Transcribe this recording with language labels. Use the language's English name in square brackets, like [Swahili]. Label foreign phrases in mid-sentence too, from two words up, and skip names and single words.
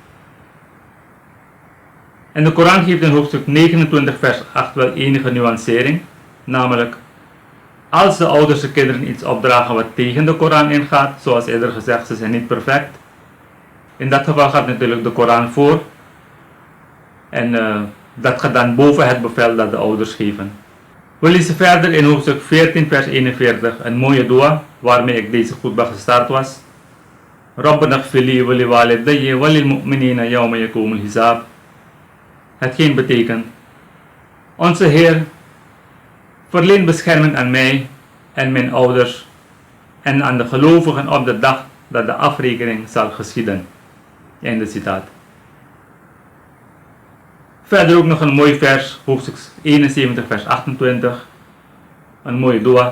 [Dutch] En de Koran geeft in hoofdstuk 29 vers 8 wel enige nuancering, namelijk, als de ouders de kinderen iets opdragen wat tegen de Koran ingaat, zoals eerder gezegd, ze zijn niet perfect. In dat geval gaat natuurlijk de Koran voor en dat gaat dan boven het bevel dat de ouders geven. We lezen verder in hoofdstuk 14 vers 41 een mooie dua waarmee ik deze khutbah gestart was. [Arabic] ربنا اغفر لي ول والدي و للمؤمنين يوم يقوم الحساب. [Dutch] Hetgeen betekent, onze Heer, verleen bescherming aan mij en mijn ouders en aan de gelovigen op de dag dat de afrekening zal geschieden. Einde citaat. Verder ook nog een mooi vers, hoofdstuk 71 vers 28, een mooie dua.